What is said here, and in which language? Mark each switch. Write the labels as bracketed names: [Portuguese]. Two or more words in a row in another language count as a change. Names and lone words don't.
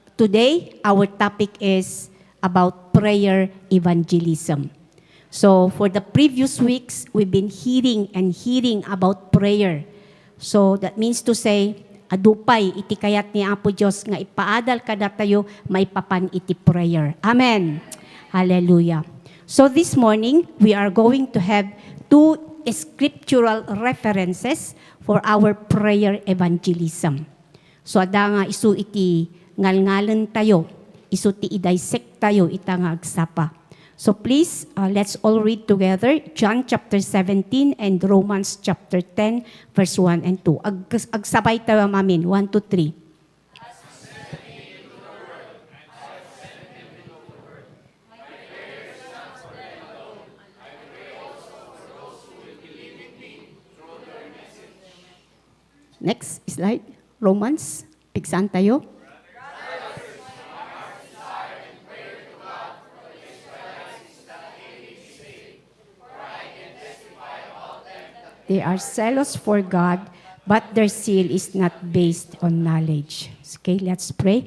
[English] Today, our topic is about prayer evangelism. So for the previous weeks, we've been hearing about prayer. So that means to say, [Iloko] adupay iti kayat ni Apo Diyos nga ipaadal kada tayo may papan iti prayer. Amen. [English] Hallelujah. So this morning, we are going to have two scriptural references for our prayer evangelism. [Iloko] So ada nga isu iti ngalngalan tayo, isu ti i-dissect tayo ita nga agsapa. [English] So please, let's all read together John chapter 17 and Romans chapter 10 verse 1 and 2. [Iloko] Agsabay tayo mamin, 1, 2, 3. [English] Next slide, Romans. [Iloko] Piksan tayo. [English] They are zealous for God, but their zeal is not based on knowledge. Okay, let's pray.